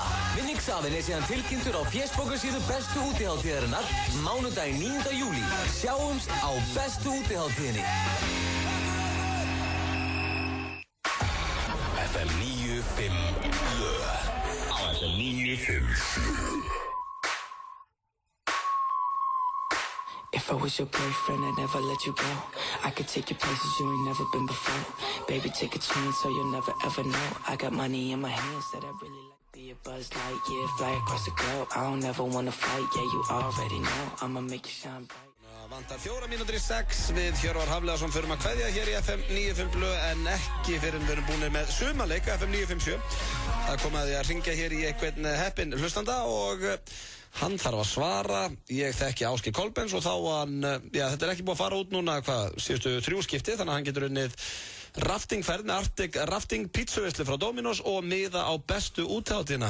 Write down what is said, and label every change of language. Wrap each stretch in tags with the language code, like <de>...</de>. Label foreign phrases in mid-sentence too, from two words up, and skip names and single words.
<is>Vinningshafinn er síðan tilkynntur á fésbókarsíðu bestu útiháttíðarinnar mánudaginn 9. júlí. Sjáumst á bestu útiháttíðinni. FM 957 á FM 957</is> <en>If I was your boyfriend, I'd never let you go. I could take you places you ain't never been before. Baby, take a chance so you'll never ever know. I got money in my hands that I really like. Be a Buzz Lightyear, fly across the globe. I don't ever wanna fight, yeah, you already know. I'ma make you shine bright.</en> <is>Vantar 4 mínútur í 6 við Hjörvar Hafliðarsson förum að kveðja hér í FM 957 en ekki fyrir við erum búinir með sumarleik FM 957. Það kom að því að ringja hér í einhvern heppinn hlustanda og hann þarf að svara, ég þekki Ásgeir Kolbeins og þá hann, þetta er ekki búið að fara út núna, síðustu 3 skipti, þannig að hann getur unnið raftingferð með Arctic Rafting pítsuveislu frá Dominos og miða á bestu útiháttíðina.</is>